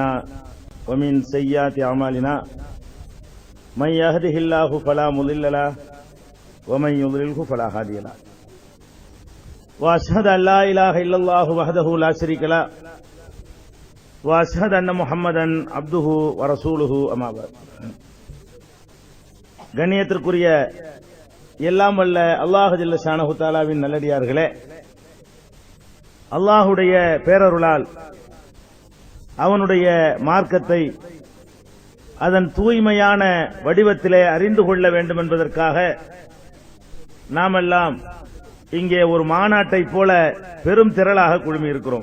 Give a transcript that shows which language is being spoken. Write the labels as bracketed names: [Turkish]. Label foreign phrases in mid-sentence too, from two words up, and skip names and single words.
[Arabic] ومن سيئات أعمالنا من يهده الله فلا مضل له ومن يضلله فلا هادي له وأشهد أن لا إله إلا الله وحده لا شريك له وأشهد أن محمدا عبده ورسوله أما بعد. [Tamil] கண்ணியத்திற்குரிய எல்லாம் வல்ல அல்லாஹ் [Arabic] جل شأنه تعالى [Tamil] நல்லடியார்களே, அல்லாஹுடைய பேரருளால் அவனுடைய மார்க்கத்தை அதன் தூய்மையான வடிவத்திலே அறிந்து கொள்ள வேண்டும் என்பதற்காக நாமெல்லாம் இங்கே ஒரு மாநாட்டை போல பெரும் திரளாக குழுமி இருக்கிறோம்.